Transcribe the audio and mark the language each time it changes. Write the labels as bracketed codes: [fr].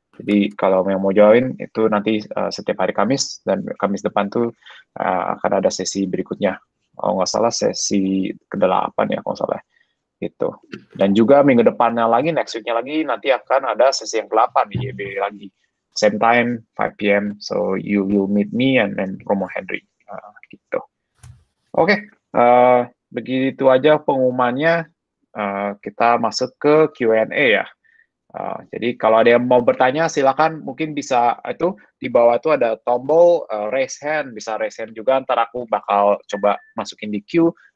[id] Jadi kalau yang mau join itu nanti setiap hari Kamis, dan Kamis depan tuh akan ada sesi berikutnya. Kalau nggak salah sesi ke-8 ya kalau nggak salah. Gitu. Dan juga minggu depannya lagi, next week-nya lagi, nanti akan ada sesi yang ke-8 di YB lagi. [en] Same time, 5 p.m. So you will meet me and Romo Henry. [id] Gitu. Oke, begitu aja pengumumannya. Kita masuk ke Q&A ya. Jadi kalau ada yang mau bertanya, silakan, mungkin bisa itu di bawah itu ada tombol raise hand, bisa raise hand juga, ntar aku bakal coba masukin di queue.